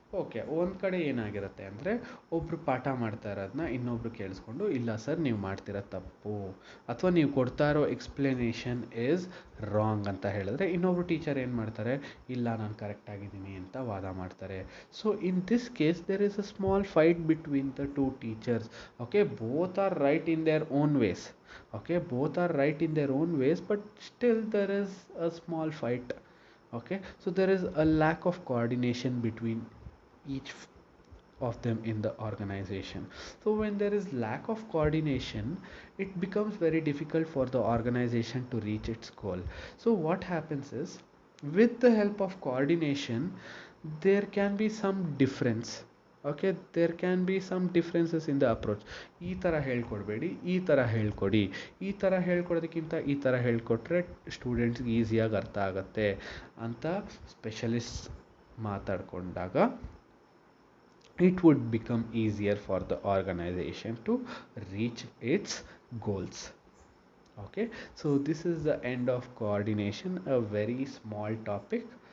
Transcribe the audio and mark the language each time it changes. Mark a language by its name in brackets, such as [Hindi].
[Kannada] Okay, ಒಂದು ಕಡೆ ಏನಾಗಿರುತ್ತೆ ಅಂದರೆ ಒಬ್ಬರು ಪಾಠ ಮಾಡ್ತಾ ಇರೋದನ್ನ ಇನ್ನೊಬ್ರು ಕೇಳಿಸ್ಕೊಂಡು, ಇಲ್ಲ ಸರ್ ನೀವು ಮಾಡ್ತಿರೋ ತಪ್ಪು, ಅಥವಾ ನೀವು ಕೊಡ್ತಾ ಇರೋ [English] explanation is wrong [Kannada] ಅಂತ ಹೇಳಿದ್ರೆ, ಇನ್ನೊಬ್ರು ಟೀಚರ್ ಏನು ಮಾಡ್ತಾರೆ, ಇಲ್ಲ ನಾನು ಕರೆಕ್ಟಾಗಿದ್ದೀನಿ ಅಂತ ವಾದ ಮಾಡ್ತಾರೆ. [English] So in this case there is a small fight between the 2 teachers. Okay, both are right in their own ways. Okay, both are right in their own ways, but still there is a small fight. Okay, so there is a lack of coordination between each of them in the organization. So when there is lack of coordination, it becomes very difficult for the organization to reach its goal. So what happens is, with the help of coordination, there can be some difference. [Kannada] Okay, [English] There can be some differences in the approach. [Kannada] ಈ ಥರ ಹೇಳ್ಕೊಡ್ಬೇಡಿ, ಈ ಥರ ಹೇಳ್ಕೊಡಿ, ಈ ಥರ ಹೇಳ್ಕೊಡೋದಕ್ಕಿಂತ ಈ ಥರ ಹೇಳ್ಕೊಟ್ರೆ ಸ್ಟೂಡೆಂಟ್ಸ್ಗೆ ಈಸಿಯಾಗಿ ಅರ್ಥ ಆಗುತ್ತೆ ಅಂತ specialist ಮಾತಾಡಿಕೊಂಡಾಗ [English] it would become easier for the organization to reach its goals. Okay, so this is the end of coordination, a very small topic.